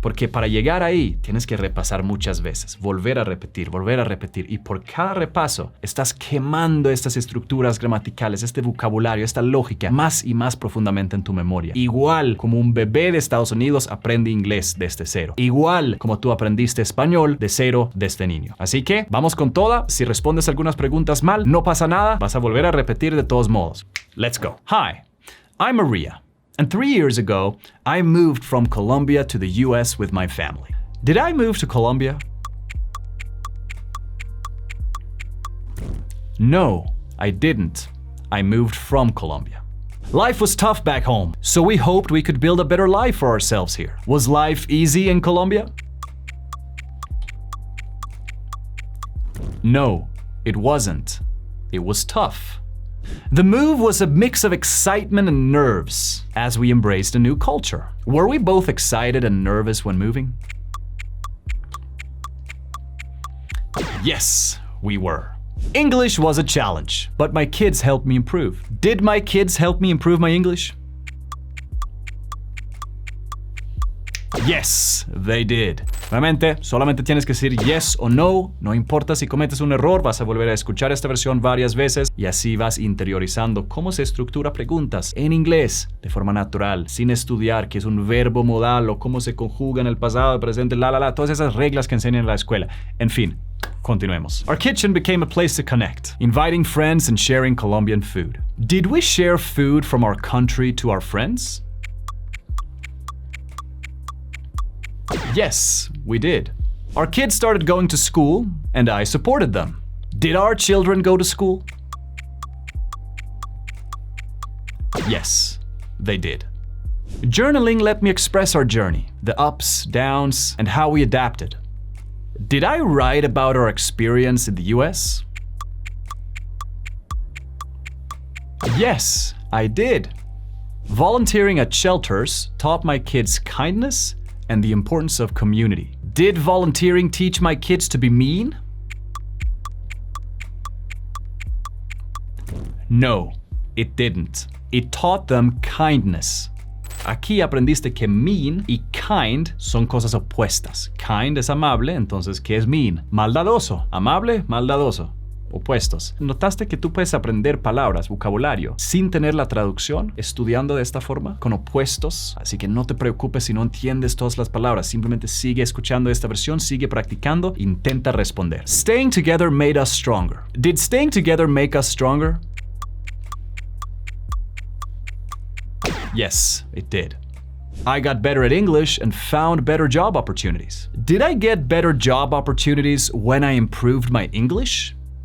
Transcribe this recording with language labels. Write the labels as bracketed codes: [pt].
[es] Porque para llegar ahí tienes que repasar muchas veces, volver a repetir, y por cada repaso estás quemando estas estructuras gramaticales, este vocabulario, esta lógica más y más profundamente en tu memoria. Igual como un bebé de Estados Unidos aprende inglés desde cero. Igual como tú aprendiste español de cero desde niño. Así que vamos con toda. Si respondes algunas preguntas mal, no pasa nada. Vas a volver a repetir de todos modos. [en] Let's go. Hi, I'm Maria. And 3 years ago, I moved from Colombia to the US with my family. Did I move to Colombia? No, I didn't. I moved from Colombia. Life was tough back home, so we hoped we could build a better life for ourselves here. Was life easy in Colombia? No, it wasn't. It was tough. The move was a mix of excitement and nerves as we embraced a new culture. Were we both excited and nervous when moving? Yes, we were. English was a challenge, but my kids helped me improve. Did my kids help me improve my English? Yes, they did. [es] Nuevamente, solamente tienes que decir [en] yes [es] o no. No importa si cometes un error, vas a volver a escuchar esta versión varias veces y así vas interiorizando cómo se estructura preguntas en inglés de forma natural, sin estudiar qué es un verbo modal o cómo se conjuga en el pasado, el presente, todas esas reglas que enseñan en la escuela. En fin, continuemos. [en] Our kitchen became a place to connect, inviting friends and sharing Colombian food. Did we share food from our country to our friends? Yes, we did. Our kids started going to school, and I supported them. Did our children go to school? Yes, they did. Journaling let me express our journey, the ups, downs, and how we adapted. Did I write about our experience in the US? Yes, I did. Volunteering at shelters taught my kids kindness and the importance of community. Did volunteering teach my kids to be mean? No, it didn't. It taught them kindness. [es] Aquí aprendiste que mean y kind son cosas opuestas. Kind es amable, entonces, ¿qué es mean? Maldadoso. Amable, maldadoso. Opuestos. ¿Notaste que tú puedes aprender palabras, vocabulario, sin tener la traducción, estudiando de esta forma, con opuestos? Así que no te preocupes si no entiendes todas las palabras. Simplemente sigue escuchando esta versión, sigue practicando, intenta responder. [en] Staying together made us stronger. Did staying together make us stronger? Yes, it did. I got better at English and found better job opportunities. Did I get better job opportunities when I improved my English?